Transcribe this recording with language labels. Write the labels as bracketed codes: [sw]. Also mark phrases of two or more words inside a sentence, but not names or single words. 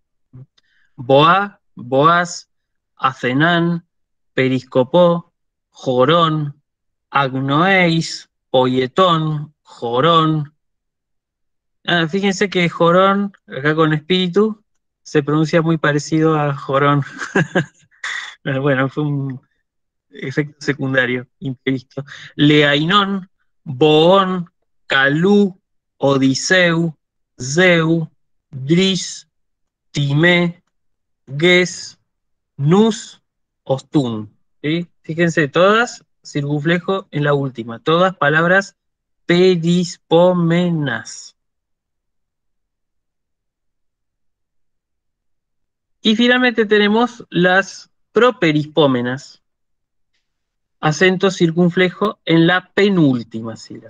[es] Boá, Boaz, Acenán, Periscopó, Jorón, Agnoéis, Poyetón, Jorón. Fíjense que Jorón, acá con espíritu, se pronuncia muy parecido a Jorón. Bueno, fue un efecto secundario, imprevisto. Leainón, Boón, Calú, Odiseu, Zeu, Dris, Timé, Ges, Nus, Ostun. ¿Sí? Fíjense, todas circunflejo en la última, todas palabras perispómenas. Y finalmente tenemos las properispómenas, acento circunflejo en la penúltima sílaba.